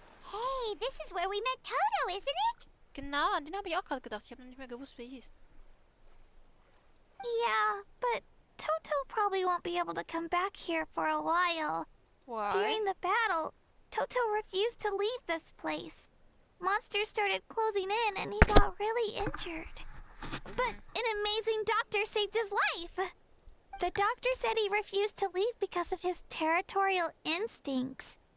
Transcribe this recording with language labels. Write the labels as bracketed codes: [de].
[en] Hey, this is where we met Toto, isn't it? [de] Genau, an den habe ich auch gerade gedacht. Ich habe noch nicht mehr gewusst, wie er hieß. [en] Yeah, but Toto probably won't be able to come back here for a while. Why? During the battle, Toto refused to leave this place. Monsters started closing in and he got really injured. But an amazing doctor saved his life. The doctor said he refused to leave because of his territorial instincts.